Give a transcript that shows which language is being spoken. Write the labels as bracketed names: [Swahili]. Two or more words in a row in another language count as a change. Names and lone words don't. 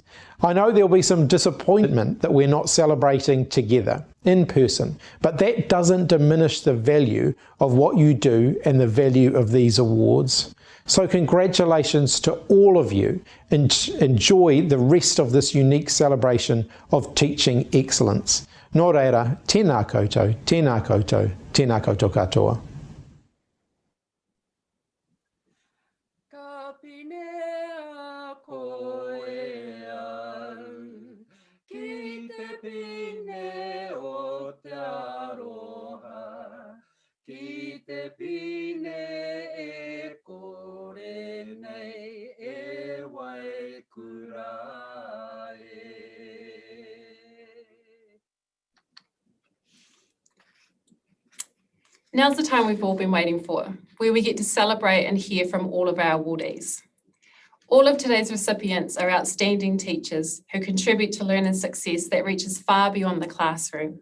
[English] I know there'll be some disappointment that we're not celebrating together in person, but that doesn't diminish the value of what you do and the value of these awards. So congratulations to all of you, and enjoy the rest of this unique celebration of teaching excellence. [Māori] Nō reira, tēnā koutou, tēnā koutou, tēnā koutou katoa. Ki te pine e kore nei e wai kura e. [English] Now's the time we've all been waiting for, where we get to celebrate and hear from all of our awardees. All of today's recipients are outstanding teachers who contribute to learning success that reaches far beyond the classroom.